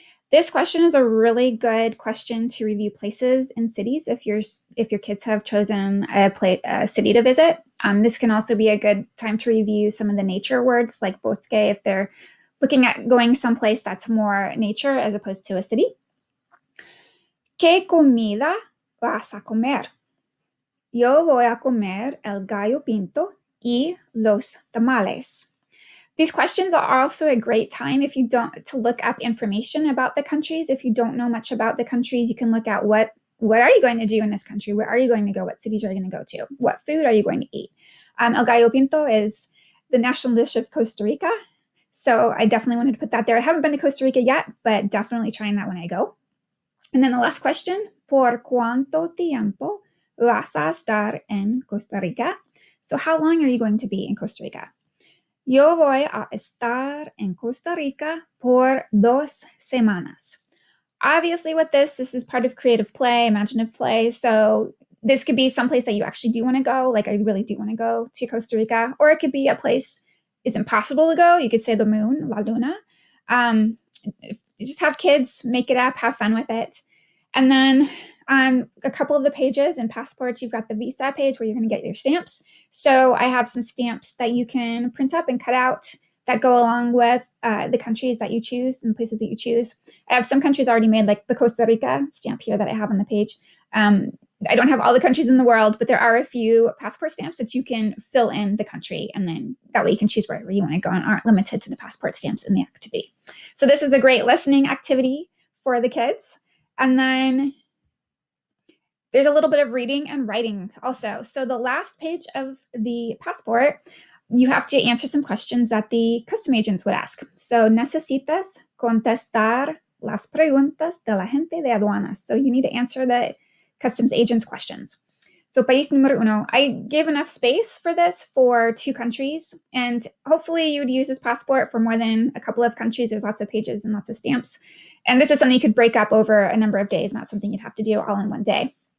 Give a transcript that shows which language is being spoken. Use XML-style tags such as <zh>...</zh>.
<en>This question is a really good question to review places and cities if your kids have chosen a city to visit. This can also be a good time to review some of the nature words like bosque if they're looking at going someplace that's more nature as opposed to a city.</en> <es>¿Qué comida vas a comer? Yo voy a comer el gallo pinto y los tamales.</es> <en>These questions are also a great time to look up information about the countries. If you don't know much about the countries, you can look at what are you going to do in this country? Where are you going to go? What cities are you going to go to? What food are you going to eat? El gallo pinto is the national dish of Costa Rica. So I definitely wanted to put that there. I haven't been to Costa Rica yet, but definitely trying that when I go. And then the last question,</en> <es>¿Por cuánto tiempo vas a estar en Costa Rica?</es> <en>So how long are you going to be in Costa Rica?</en> <es>Yo voy a estar en Costa Rica por 2 semanas.</es> <en>Obviously with this is part of creative play, imaginative play. So this could be someplace that you actually do want to go. Like I really do want to go to Costa Rica. Or it could be a place is impossible to go. You could say the moon,</en> <es>la luna.</es> <en>If you just have kids, make it up, have fun with it. And then on a couple of the pages in passports, you've got the visa page where you're going to get your stamps. So I have some stamps that you can print up and cut out that go along with the countries that you choose and places that you choose. I have some countries already made, like the Costa Rica stamp here that I have on the page. I don't have all the countries in the world, but there are a few passport stamps that you can fill in the country, and then that way you can choose wherever you want to go and aren't limited to the passport stamps in the activity. So this is a great listening activity for the kids. And then there's a little bit of reading and writing also. So the last page of the passport, you have to answer some questions that the custom agents would ask.</en> <es>So necesitas contestar las preguntas de la gente de aduanas.</es> <en>So you need to answer the customs agents' questions. So</en> <es>país número uno,</es> <en>I gave enough space for this for 2 countries, and hopefully you would use this passport for more than a couple of countries. There's lots of pages and lots of stamps. And this is something you could break up over a number of days, not something you'd have to do all in one day.</en>